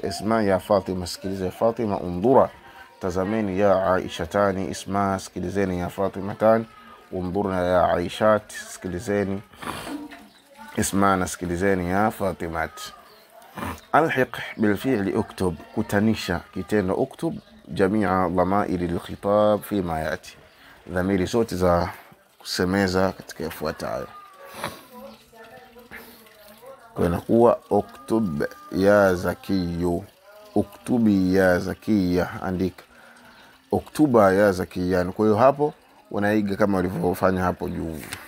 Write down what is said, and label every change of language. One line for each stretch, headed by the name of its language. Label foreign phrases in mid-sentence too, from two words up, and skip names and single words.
Arabic: اسمع يا فاطمة,
Swahili: sikiliza ya Fatima. Undhura, tazameni ya Aisha tani. Isma, sikilizeni ya Fatima tani.
Arabic: انظرن يا عائشة,
Swahili: sikilizeni. Isma, na sikilizeni ya Fatimat.
Arabic: ألحق بالفعل اكتب,
Swahili: kutanisha kitendo
Arabic: uktub جميع ضمائر الخطاب فيما يأتي.
Swahili: dhamiri zote za kusemeza katika yafuatayo. Kwa inakuwa
Arabic: اكتب يا زكي, اكتبي يا زكية,
Swahili: andika.
Arabic: اكتبا يا زكية.
Swahili: Kwa hiyo hapo unaiga kama walivyofanya hapo juu.